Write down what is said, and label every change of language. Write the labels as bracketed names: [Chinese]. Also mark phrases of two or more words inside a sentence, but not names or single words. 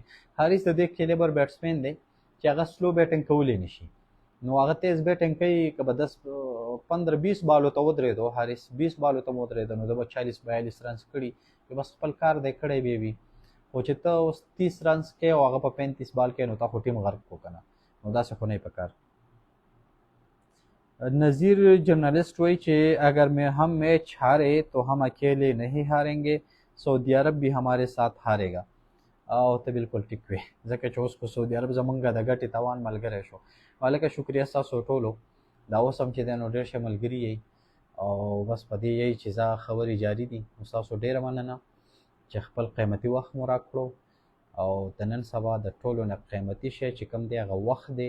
[Pashto] حارث د دې کیلیبر بیټسمین دی چې هغه سلو بیټنګ کولی نه شي، نو هغه تیز بیټنګ کوي. که به 15-20 بالو ته ودرېدو، حارث 20 بالو ته ودرېدو نو د به 40-42 رنز کړي، بس خپل کار دی کړی به وي. خو چې ته اوس 30 رنز کې او هغه په 35 بال کې نو تا خو ټیم غرق کو که نه، نو داسې خو نه پکار. [Urdu] نذیر جرنلسٹ وہی کہ اگر میں ہم میچ ہارے تو ہم اکیلے نہیں ہاریں گے، سعودی عرب بھی ہمارے ساتھ ہارے گا. [Pashto] او ته بالکل ټیک وې، ځکه چې اوس خو سعودي عرب زمونږ د ګټې تاوان ملګری شو. هلکه شکریه ستاسو ټولو، دا اوس هم چې دی نو ډېر ښه ملګري یئ او بس په دې یئ چې زه خبرې جاري دي. نو ستاسو ډېره مننه چې خپل قیمتي وخت مو راکړو او د نن سبا د ټولو نه قیمتي شی چې کوم دی هغه وخت دی.